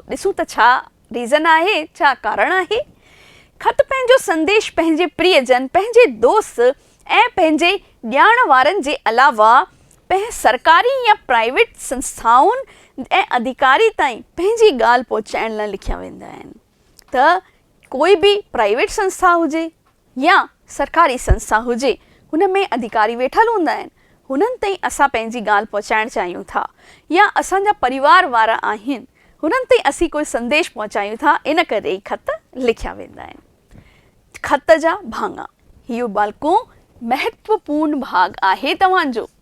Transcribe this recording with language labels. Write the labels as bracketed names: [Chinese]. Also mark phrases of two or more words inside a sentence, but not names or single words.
[Sindhi] ॾिसूं त छा रीज़न आहे, छा कारण आहे। ख़त पंहिंजो संदेश पंहिंजे प्रियजन, पंहिंजे दोस्त ऐं पंहिंजे ॼाण वारनि जे अलावा सरकारी या प्राइवेट संस्थाउनि ऐं अधिकारी ताईं पंहिंजी ॻाल्हि पहुचाइण लाइ लिखिया वेंदा आहिनि। त कोई बि प्राइवेट संस्था हुजे या सरकारी संस्था हुजे, हुन में अधिकारी वेठल हूंदा आहिनि, हुननि ताईं असां पंहिंजी ॻाल्हि पहुचाइणु चाहियूं था, या असांजा परिवार वारा आहिनि, हुननि ताईं असीं कोई संदेश पहुचायूं था, इन करे ई ख़त लिखिया वेंदा आहिनि। ख़त जा भाङा, इहो बालको महत्वपूर्ण भाग आहे तव्हांजो।